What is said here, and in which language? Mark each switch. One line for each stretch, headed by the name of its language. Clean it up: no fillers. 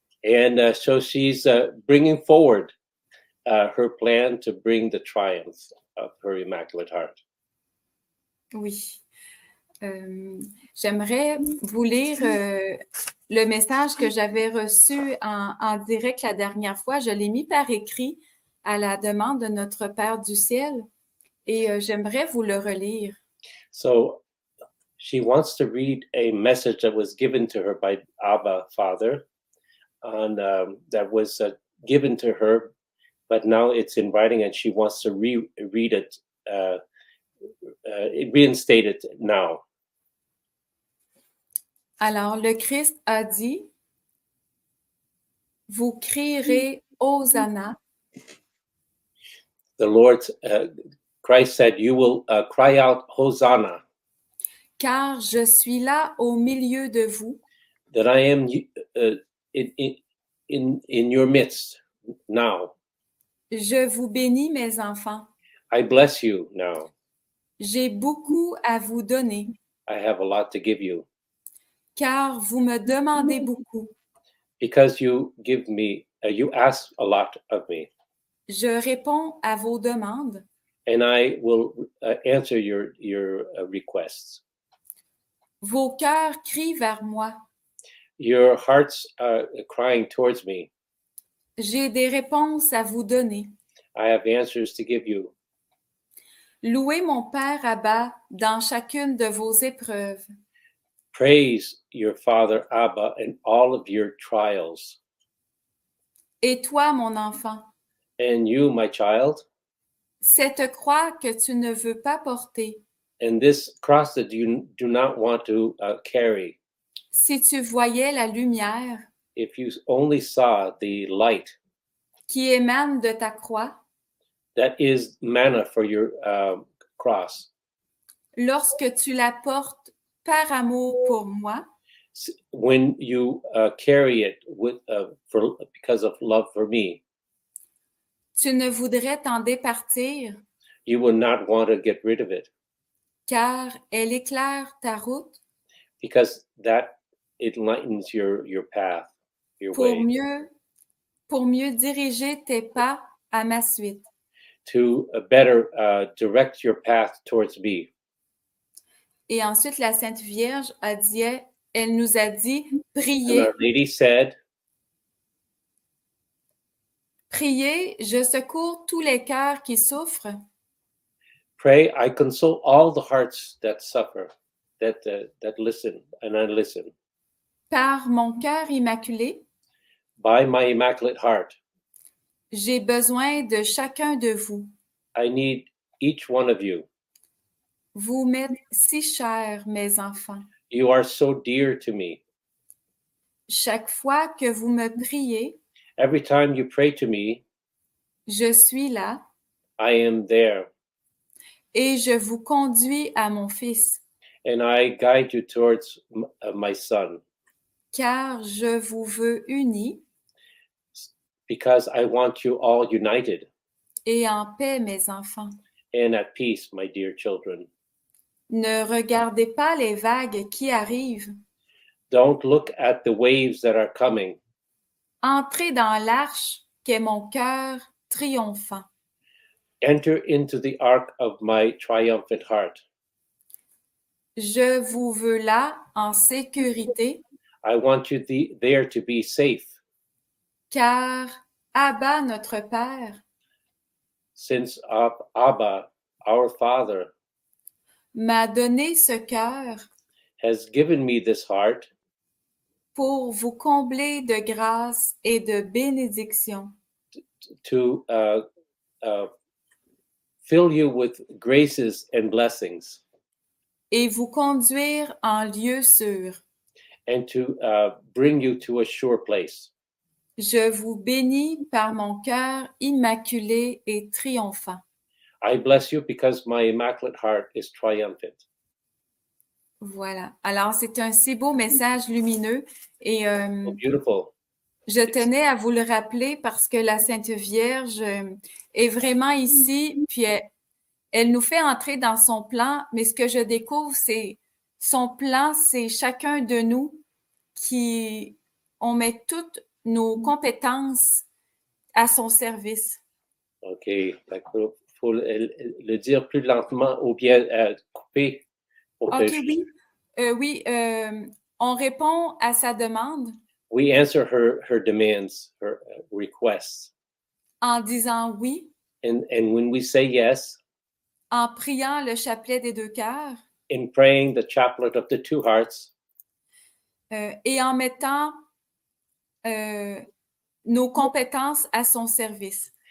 English: And so she's bringing forward her plan to bring the triumph of her Immaculate Heart.
French: Oui. J'aimerais vous lire le message que j'avais reçu en direct la dernière fois. Je l'ai mis par écrit à la demande de notre Père du ciel et j'aimerais vous le relire.
English: So she wants to read a message that was given to her by Abba Father, that was given to her, but now it's in writing and she wants to read it, reinstate it now.
French: Alors, le Christ a dit, « Vous crierez Hosanna ».
English: The Lord, Christ said, you will cry out Hosanna.
French: Car je suis là au milieu de vous.
English: That I am in your midst now.
French: Je vous bénis, mes enfants.
English: I bless you now.
French: J'ai beaucoup à vous donner.
English: I have a lot to give you.
French: Car vous me demandez beaucoup.
English: Because you give me, you ask a lot of me.
French: Je réponds à vos demandes.
English: And I will answer your requests.
French: Vos cœurs crient vers moi.
English: Your hearts are crying towards me.
French: J'ai des réponses à vous donner.
English: I have answers to give you.
French: Louez mon Père Abba dans chacune de vos épreuves.
English: Praise your Father Abba in all of your trials.
French: Et toi, mon enfant,
English: And you, my child,
French: cette croix que tu ne veux pas porter,
English: and this cross that you do not want to carry,
French: si tu voyais la lumière
English: if you only saw the light
French: qui émane de ta croix,
English: that is manna for your cross,
French: lorsque tu la portes par amour pour moi,
English: when you carry it because of love for me,
French: tu ne voudrais t'en départir,
English: you will not want to get rid of it,
French: car elle éclaire ta route,
English: because that it lightens your path, your way,
French: pour mieux diriger tes pas à ma suite.
English: to better direct your path towards me.
French: Et ensuite, la Sainte Vierge elle nous a dit, priez.
English: And Our Lady said,
French: priez, je secours tous les cœurs qui souffrent.
English: Pray, I console all the hearts that suffer, that listen, and I listen.
French: Par mon cœur immaculé,
English: by my Immaculate Heart,
French: j'ai besoin de chacun de vous.
English: I need each one of you.
French: Vous m'êtes si chers, mes enfants.
English: You are so dear to me.
French: Chaque fois que vous me priez,
English: every time you pray to me,
French: je suis là.
English: I am there.
French: Et je vous conduis à mon Fils.
English: And I guide you towards my Son.
French: Car je vous veux unis.
English: because I want you all united
French: et en paix, mes enfants.
English: and at peace, my dear children.
French: Ne regardez pas les vagues qui arrivent.
English: Don't look at the waves that are coming.
French: Entrez dans l'arche qu'est mon cœur triomphant.
English: Enter into the ark of my triumphant heart.
French: Je vous veux là en sécurité,
English: I want you there to be safe,
French: car Abba, notre Père,
English: since Abba, our Father,
French: m'a donné ce cœur
English: has given me this heart
French: pour vous combler de grâce et de bénédiction.
English: to fill you with graces and blessings,
French: Et vous conduire en lieu sûr.
English: and to bring you to a sure place.
French: Je vous bénis par mon cœur immaculé et triomphant.
English: I bless you because my immaculate heart is triumphant.
French: Voilà. Alors, c'est un si beau message lumineux et
English: So beautiful.
French: je tenais à vous le rappeler parce que la Sainte Vierge est vraiment ici, puis elle nous fait entrer dans son plan, mais ce que je découvre, c'est son plan, c'est chacun de nous on met toutes nos compétences à son service. OK. Faut le dire plus lentement ou bien couper. Pour OK, que oui. Oui, on répond à sa demande
English: we answer her demands, her requests.
French: en disant oui,
English: And when we say yes,
French: en priant le chapelet des deux cœurs
English: in praying the chaplet of the two hearts,
French: et en mettant nos compétences à son service.